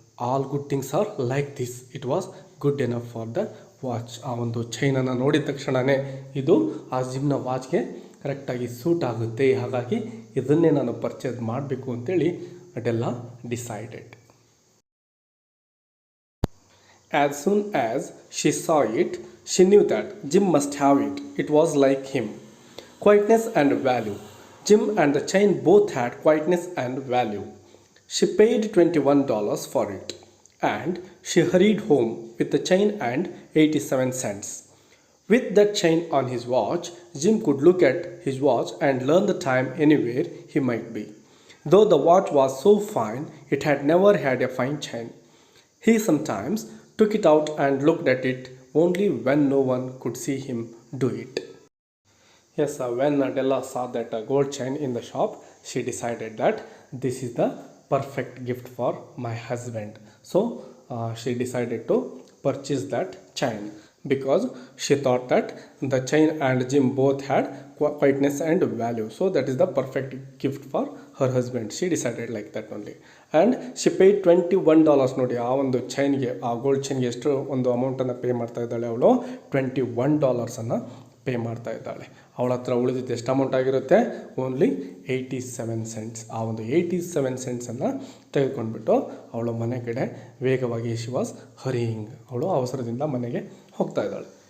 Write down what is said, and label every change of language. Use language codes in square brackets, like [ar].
[en] All good things are like this. It was good enough for the watch. [kn] ಆ ಒಂದು ಚೈನನ್ನು ನೋಡಿದ ತಕ್ಷಣವೇ ಇದು ಆ ಜಿಮ್ನ ವಾಚ್ಗೆ ಕರೆಕ್ಟಾಗಿ ಸೂಟ್ ಆಗುತ್ತೆ, ಹಾಗಾಗಿ ಇದನ್ನೇ ನಾನು ಪರ್ಚೇಸ್ ಮಾಡಬೇಕು ಅಂತೇಳಿ ಅದೆಲ್ಲ decided. [en] As soon as she saw it, she knew that Jim must have it. It was like him. Quietness and value. Jim and the chain both had quietness and value. She paid $21 for it, and she hurried home with the chain and 87 cents. With that chain on his watch, Jim could look at his watch and learn the time anywhere he might be. Though the watch was so fine, it had never had a fine chain. He sometimes took it out and looked at it only when no one could see him do it. Yes, when Della saw that gold chain in the shop, she decided that this is the perfect gift for my husband. So she decided to purchase that chain because she thought that the chain and Jim both had quietness and value. So that is the perfect gift for her husband. She decided like that only. And she paid $21. [kn] ನೋಡಿ ಆ ಒಂದು ಚೈನ್ಗೆ, ಆ gold ಚೈನ್ಗೆ ಎಷ್ಟು ಒಂದು ಅಮೌಂಟನ್ನು pay ಮಾಡ್ತಾ ಇದ್ದಾಳೆ ಅವಳು? $21 ಪೇ ಮಾಡ್ತಾ ಇದ್ದಾಳೆ. ಅವಳ ಹತ್ರ ಉಳಿದಿದ್ದು ಎಷ್ಟು ಅಮೌಂಟ್ ಆಗಿರುತ್ತೆ? Only 87 cents. ಆ ಒಂದು 87 ಸೆಂಟ್ಸನ್ನು ತೆಗೆದುಕೊಂಡ್ಬಿಟ್ಟು ಅವಳು ಮನೆ ಕಡೆ ವೇಗವಾಗಿ [en] she was hurrying, [kn] ಅವಳು ಅವಸರದಿಂದ ಮನೆಗೆ ಹೋಗ್ತಾ ಇದ್ದಾಳೆ.